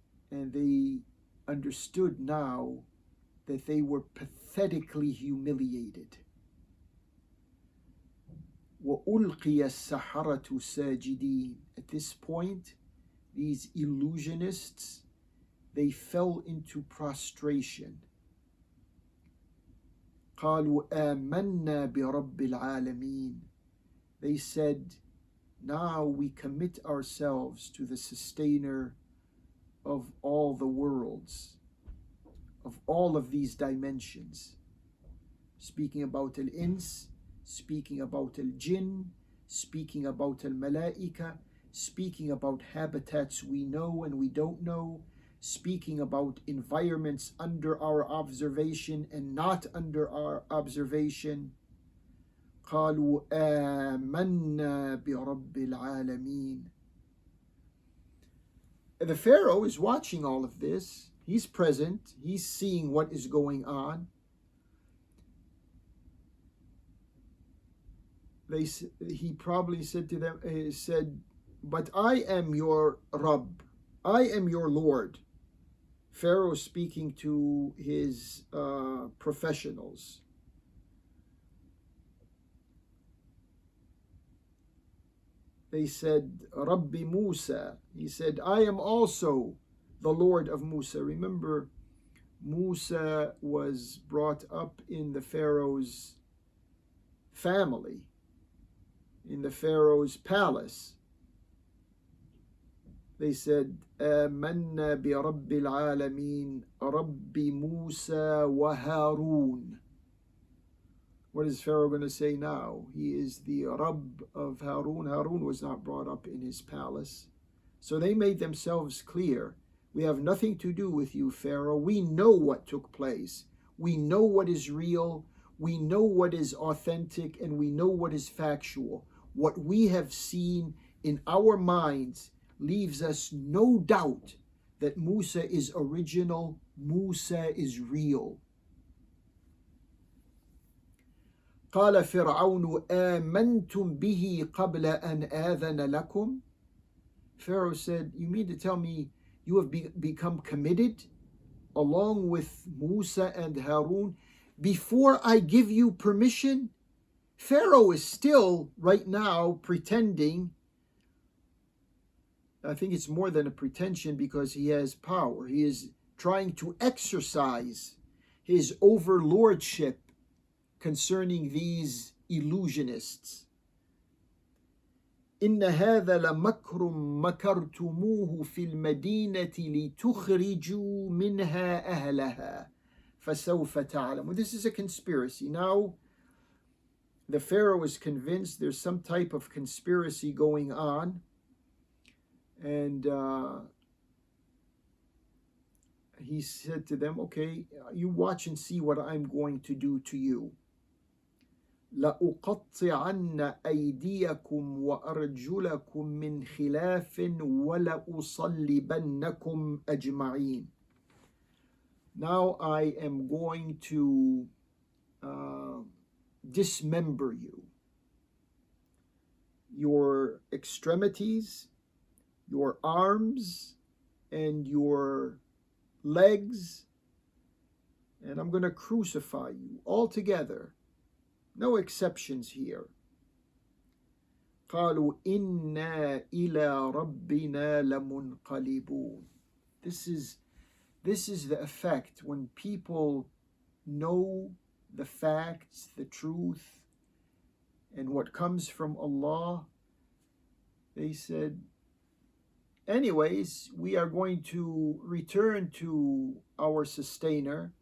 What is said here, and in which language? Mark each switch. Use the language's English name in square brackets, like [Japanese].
[English] And they understood now that they were pathetically humiliated. [Arabic] وَأُلْقِيَ السَّحَرَةُ سَاجِدِينَ. [English] At this point, these illusionists, they fell into prostration. [Arabic] قالوا آمنا برب العالمين. [English] They said, now we commit ourselves to the sustainer of all the worlds, of all of these dimensions. Speaking about al-ins, speaking about al-jinn, speaking about al-malaika, speaking about habitats we know and we don't know, speaking about environments under our observation and not under our observation. [Arabic] قالوا آمنا برب العالمين. [English] The Pharaoh is watching all of this. He's present. He's seeing what is going on. He probably said to them, but I am your Rabb. I am your Lord. Pharaoh speaking to his professionals. They said, Rabbi Musa. He said, I am also the Lord of Musa. Remember, Musa was brought up in the Pharaoh's family, in the Pharaoh's palace. They said, [Arabic] آمنا برب العالمين رب موسى وهارون. [English] What is Pharaoh going to say now? He is the Rabb of Harun. Harun was not brought up in his palace. So they made themselves clear. We have nothing to do with you, Pharaoh. We know what took place. We know what is real. We know what is authentic, and we know what is factual. What we have seen in our minds leaves us no doubt that Musa is original. Musa is real. [Arabic] قال فرعون آمنتم به قبل أن آذن لكم. [English] Pharaoh said, you mean to tell me you have become committed along with Musa and Harun before I give you permission? Pharaoh is still right now pretending. I think it's more than a pretension because he has power. He is trying to exercise his overlordship concerning these illusionists. [Arabic] إن هذا لمكر مكرتموه في المدينة لتخرجوا منها أهلها فسوف تعلمون. [English] This is a conspiracy. Now the Pharaoh is convinced there's some type of conspiracy going on, and he said to them, okay, you watch and see what I'm going to do to you. [Arabic] لأقطعن أيديكم وأرجلكم من خلاف ولأصلبنكم أجمعين. [English] Now I am going to dismember you. Your extremities, your arms, and your legs, and I'm going to crucify you all together. No exceptions here. [Arabic] قالوا إنا إلى ربنا لمنقلبون. [English] This is the effect when people know the facts, the truth, and what comes from Allah. They said, anyways, we are going to return to our sustainer.